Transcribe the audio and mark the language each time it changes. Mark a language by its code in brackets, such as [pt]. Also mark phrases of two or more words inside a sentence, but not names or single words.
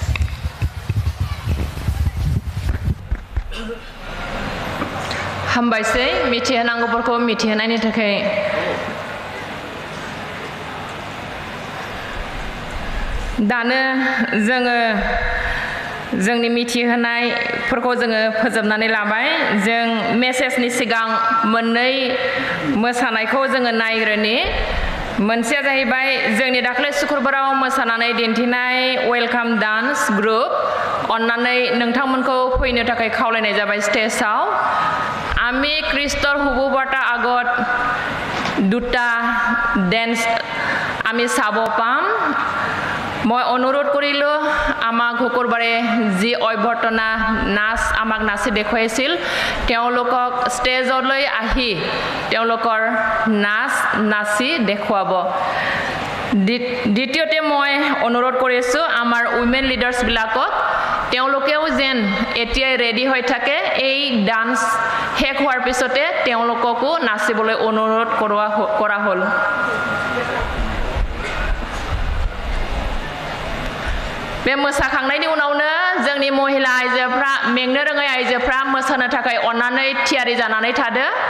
[brx] हामबायसै मिथिहोनांगौफोरखौ मिथिहोनायनि थाखाय दानो जोङो जोंनि मिथिहोनायफोरखौ जोङो फोजोबनानै लाबाय जों मेसेजनि सिगां मोननै मोसानायखौ जोङो नायग्रोनि मोनसेया जाहैबाय जोंनि दाख्लै सुक्रुबाराव मोसानानै दिन्थिनाय [en] welcome dance group [brx] अन्नानै नोंथांमोनखौ फैनो थाखाय खावलायनाय जाबाय स्टेजआव [as] আমি খ্ৰীষ্টৰ শুভবাৰ্তা আগত দুটা ডেন্স আমি চাব পাম মই অনুৰোধ কৰিলোঁ আমাক শুকুৰবাৰে যি অভ্যৰ্থনা নাচ আমাক নাচি দেখুৱাইছিল তেওঁলোকক ষ্টেজলৈ আহি তেওঁলোকৰ নাচ নাচি দেখুৱাব দ্বিতীয়তে মই অনুৰোধ কৰিছোঁ আমাৰ উইমেন লিডাৰ্ছবিলাকক তেওঁলোকেও যেন এতিয়াই ৰেডি হৈ থাকে এই ডান্স শেষ হোৱাৰ পিছতে তেওঁলোককো নাচিবলৈ অনুৰোধ কৰা হ'ল [brx] बे मोसाखांनायनि उनावनो जोंनि महिला आइजोफ्रा मेंनो रोङै आइजोफ्रा मोसानो थाखाय अन्नानै थियारि जानानै थादो